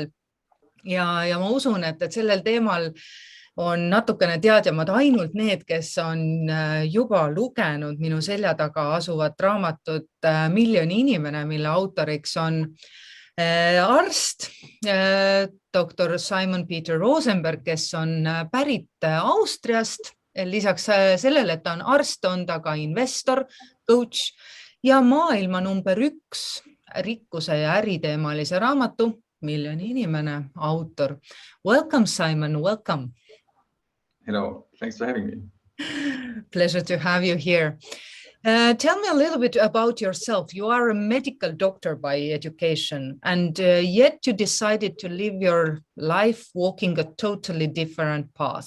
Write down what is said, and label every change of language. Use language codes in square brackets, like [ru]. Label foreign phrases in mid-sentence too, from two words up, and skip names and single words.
[et] Ja ma usun, et sellel teemal on natukene teadjamad ainult need, kes on juba lugenud minu selja taga asuvat raamatut Miljoni-Inimene, mille autoriks on arst, doktor Simon Peter Rosenberg, kes on pärit Austriast. Lisaks sellele, et ta on arst, on ta ka investor, coach ja maailma number 1 rikkuse ja äriteemalise raamatu Miljoni-Inimene autor. [en] Welcome, Simon. Welcome. Hello. Thanks for having me. Pleasure to have you here. Tell me a little bit about yourself. You are a medical doctor by education, and yet you decided to live your life walking a totally different path.